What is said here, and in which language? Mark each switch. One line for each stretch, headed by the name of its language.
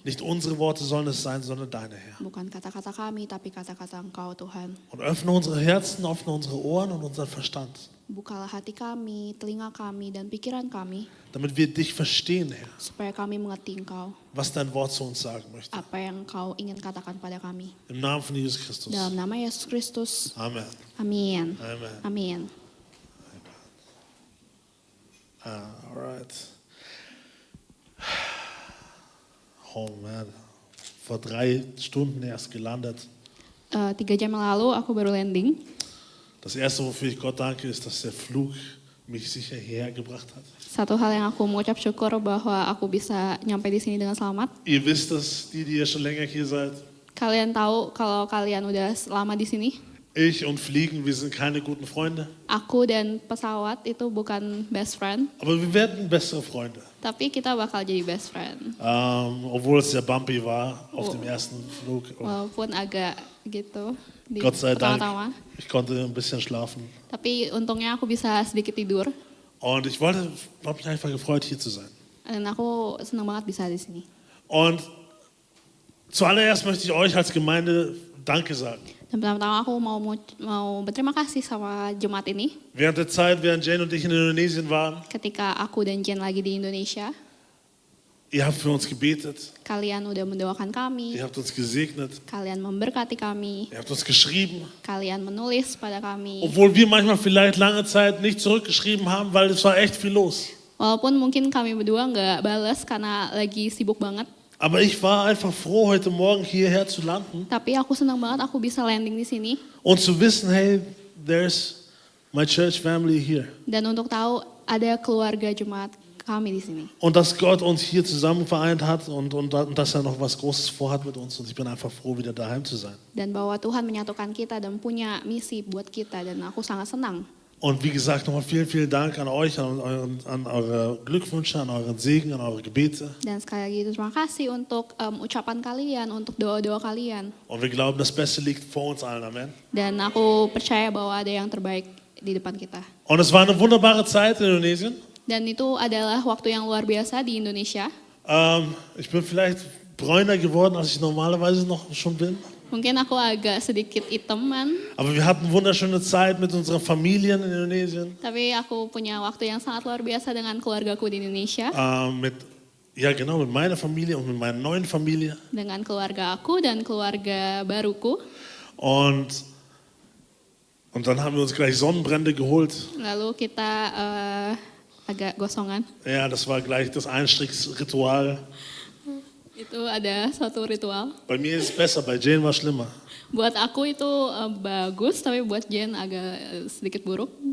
German: Nicht unsere Worte sollen es sein, sondern deine, Herr.
Indonesian: Bukan kata-kata kami, tapi kata-kata Engkau, Tuhan.
German: Und öffne unsere Herzen, öffne unsere Ohren und unseren Verstand,
Indonesian: Bukalah hati kami, telinga kami, dan pikiran kami,
German: damit wir dich verstehen, Herr,
Indonesian: supaya kami mengerti Engkau,
German: was dein Wort zu uns sagen möchte.
Indonesian: apa yang Engkau ingin katakan pada kami.
German: Im Namen von Jesus Christus.
Indonesian: Dalam nama Yesus Kristus.
German: Amen.
Indonesian: Amin.
German: Amen.
Indonesian: Amin.
English: All right. Oh man.
German: Vor 3 Stunden erst gelandet.
Indonesian: 3 jam yang lalu aku baru landing.
German: Das erste, wofür ich Gott danke, ist, dass der Flug mich sicher hierher gebracht hat.
Indonesian: Satu hal yang aku mengucap syukur bahwa aku bisa nyampe di sini dengan selamat.
German: Ihr wisst es, die ihr schon länger hier seid.
Indonesian: Kalian tahu kalau kalian udah lama di sini.
German: Ich und Fliegen, wir sind keine guten Freunde.
Indonesian: Aku dan pesawat itu bukan best friend,
German: Aber wir werden bessere Freunde.
Indonesian: tapi kita bakal jadi best friend.
German: Obwohl es sehr bumpy war auf dem ersten Flug.
Indonesian: Walaupun agak gitu di
German: Gott sei Dank,
Indonesian: pertama-tama.
German: ich konnte ein bisschen schlafen.
Indonesian: Tapi untungnya aku bisa sedikit tidur.
German: Und ich habe mich einfach gefreut, hier zu sein.
Indonesian: Dan aku senang banget bisa di sini.
German: Und zuallererst möchte ich euch als Gemeinde Danke sagen.
Indonesian: Dan pertama-tama aku mau berterima kasih sama jemaat ini.
German: Während der Zeit, während Jane und ich in Indonesien waren,
Indonesian: Ketika aku dan Jen lagi di Indonesia,
German: ihr habt für uns gebetet,
Indonesian: kalian udah mendoakan kami,
German: ihr habt uns gesegnet,
Indonesian: kalian memberkati kami,
German: ihr habt uns geschrieben.
Indonesian: kalian menulis pada kami.
German: Obwohl wir manchmal vielleicht lange Zeit nicht zurückgeschrieben haben, weil es war echt viel los.
Indonesian: Walaupun mungkin kami berdua nggak balas karena lagi sibuk banget.
German: Aber ich war einfach froh, heute Morgen hierher zu landen
Indonesian: Tapi aku senang banget aku bisa landing di sini.
German: und zu wissen,
English: hey, there's my church family here.
Indonesian: Dan untuk tahu ada keluarga jemaat kami di sini.
German: Und dass Gott uns hier zusammen vereint hat und dass er noch was Großes vorhat mit uns. Und ich bin einfach froh, wieder daheim zu sein.
Indonesian: Dan bahwa Tuhan menyatukan kita dan punya misi buat kita. Dan aku sangat senang.
German: Und wie gesagt, nochmal vielen, vielen Dank an euch, an eure Glückwünsche, an euren Segen, an eure Gebete.
Indonesian: Dan sekali lagi terima kasih untuk ucapan kalian, untuk doa-doa kalian.
German: Und wir glauben, das Beste liegt vor uns allen. Amen.
Indonesian: Dan aku percaya bahwa ada yang terbaik di depan kita.
German: Und es war eine wunderbare Zeit in Indonesien.
Indonesian: Dan itu adalah waktu yang luar biasa di Indonesia.
German: Ich bin vielleicht bräuner geworden, als ich normalerweise noch schon bin.
Indonesian: Mungkin aku agak sedikit hitaman,
German: Aber wir hatten wunderschöne Zeit mit unseren Familien in Indonesien,
Indonesian: tapi aku punya waktu yang sangat luar biasa dengan keluargaku di Indonesia.
German: mit Ja, genau, mit meiner Familie und mit meiner neuen Familie.
Indonesian: dengan keluarga aku dan keluarga baruku.
German: Und dann haben wir uns gleich Sonnenbrände geholt.
Indonesian: Lalu kita agak gosongan.
German: Ja, das war gleich das Einstiegsritual.
Indonesian: Itu ada suatu ritual.
German: Bei mir ist es besser, bei Jane war es schlimmer.
Indonesian: Buat aku itu bagus, tapi buat Jen agak sedikit buruk.